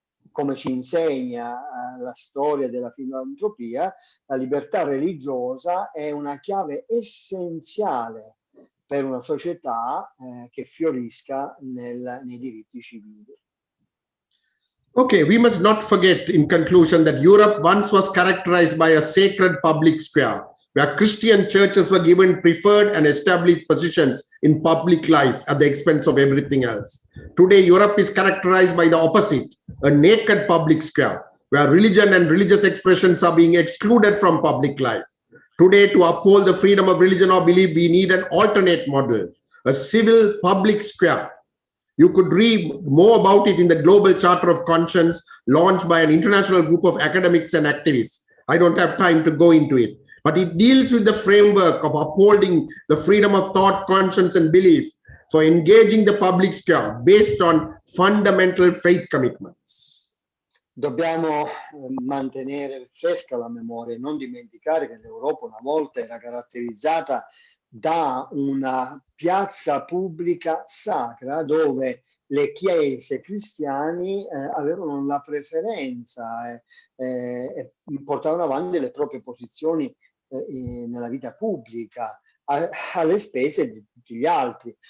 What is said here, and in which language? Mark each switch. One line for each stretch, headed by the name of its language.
Italian: come ci insegna la storia della filantropia, la libertà religiosa è una chiave essenziale per una società che fiorisca nei diritti civili.
English: Okay, we must not forget in conclusion that Europe once was characterized by a sacred public square, where Christian churches were given preferred and established positions in public life at the expense of everything else. Today, Europe is characterized by the opposite, a naked public square, where religion and religious expressions are being excluded from public life. Today, to uphold the freedom of religion or belief, we need an alternate model, a civil public square. You could read more about it in the Global Charter of Conscience launched by an international group of academics and activists. I don't have time to go into it, but it deals with the framework of upholding the freedom of thought, conscience, and belief for engaging the public sphere based on fundamental faith commitments.
Italian: Dobbiamo mantenere fresca la memoria e non dimenticare che l'Europa una volta era caratterizzata da una piazza pubblica sacra dove le chiese cristiane avevano la preferenza e portavano avanti le proprie posizioni nella vita pubblica alle spese di tutti gli altri.